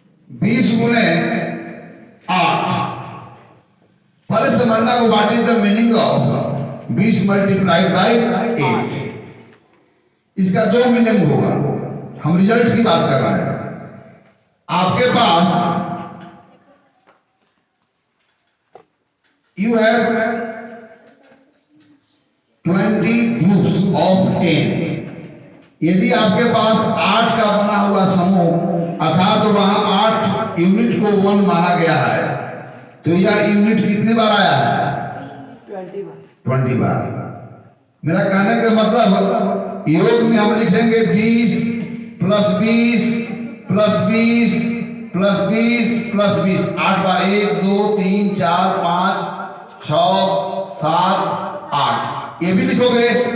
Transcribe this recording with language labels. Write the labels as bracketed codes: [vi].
[hi] 20 गुने 8, पहले समझना को [en] What is the meaning of 20 multiplied by 8। [hi] इसका दो मीनिंग होगा, हम रिजल्ट की बात कर रहे हैं। आपके पास [en] you have 20 groups of 10। [hi] यदि आपके पास 8 का बना हुआ समूह अर्थात तो वहां 8 यूनिट को 1 माना गया है, तो यह यूनिट कितने बार आया है? 20 बार। मेरा कहने का मतलब योग में हम लिखेंगे 20 प्लस 20 प्लस 20 प्लस 20 प्लस 20, 8 बार, 1 2 3 4 5 6 7 8, ये भी लिखोगे।